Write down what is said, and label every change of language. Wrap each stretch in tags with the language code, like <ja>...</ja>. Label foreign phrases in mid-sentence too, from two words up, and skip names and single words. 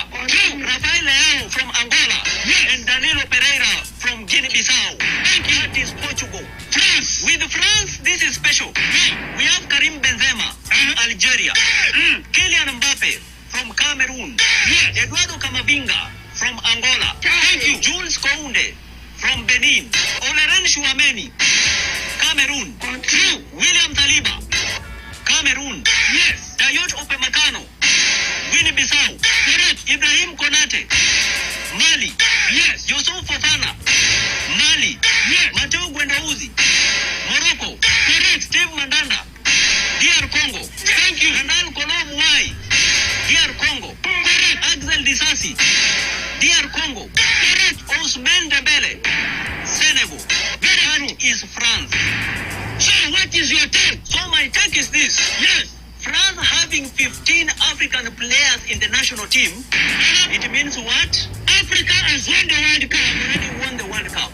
<en>Rafael Leao from Angola. And Danilo Pereira from Guinea-Bissau. That is Portugal. France. With France, this is special. We have Karim Benzema from Algeria. Kylian Mbappe from Cameroon. Eduardo Camavinga from Angola. Jules Kounde from Benin. Oleren Chouameni, Cameroon. William Saliba, Cameroon. Dayot Upamecano, Guinea-Bissau. Ibrahim Konate, Mali. Yusuf Fofana, Mali. Mateo Guendouzi, Morocco. Steve Mandanda, DR Congo. Ronald Kolo Muai, DR Congo. Axel Disasi, DR Congo. Ousmane Dembele, Senegal. That is France. So what is your take? So my take is this. France having 15 African players in the national team, it means what? Africa has won the World Cup. Already won the World Cup.</en>